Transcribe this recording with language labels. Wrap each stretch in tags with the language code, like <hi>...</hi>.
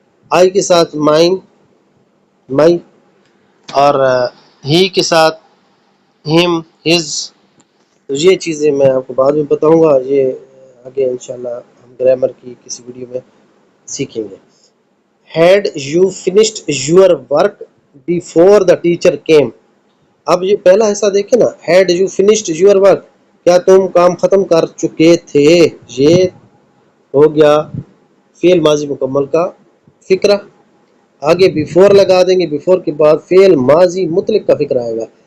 <ur>آئی کے ساتھ مائن مائی اور ہی کے ساتھ ہم ہز. یہ چیزیں میں آپ کو بعد میں بتاؤں گا. یہ آگے انشاءاللہ ہم گرامر کی کسی ویڈیو میں سیکھیں گے.</ur> <en>Had you finished your work before the teacher came.</en> <ur>اب یہ پہلا حصہ دیکھیں نا,</ur> <en>had you finished your work,</en> <ur>کیا تم کام ختم کر چکے تھے. یہ ہو گیا فعل ماضی مکمل کا فکرہ. آگے بیفور لگا دیں گے, بیفور کے بعد فعل ماضی مطلق کا فکرہ آئے گا.</ur>